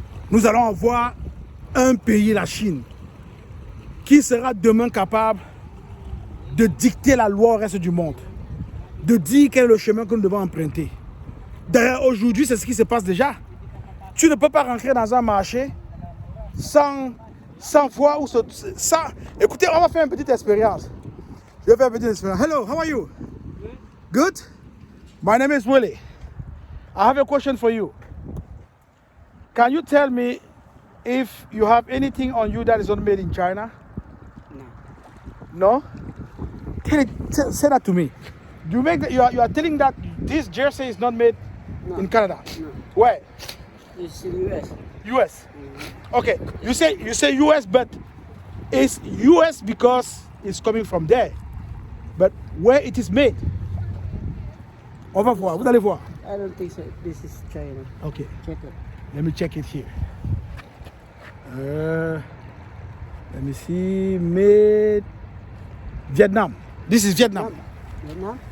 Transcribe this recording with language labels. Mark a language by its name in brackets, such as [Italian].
[French] Nous allons avoir un pays, la Chine, qui sera demain capable de dicter la loi au reste du monde, de dire quel est le chemin que nous devons emprunter. D'ailleurs, aujourd'hui, c'est ce qui se passe déjà. Tu ne peux pas rentrer dans un marché sans voir où ça. Écoutez, on va faire une petite expérience. Je vais faire une petite expérience. [English] Hello, how are you? Good? My name is Willie. I have a question for you. Can you tell me if you have anything on you that is not made in China? No. No? Say that to me. Do you make that, you are telling that this jersey is not made in Canada? No. Where? It's in US. US. Okay. You say US, but it's US because it's coming from there. But where it is made? [French] On va voir. Vous allez voir. [English] I don't think so. This is China. Okay. Check it. Let me check it here. Let me see. Made Vietnam. This is Vietnam. Vietnam?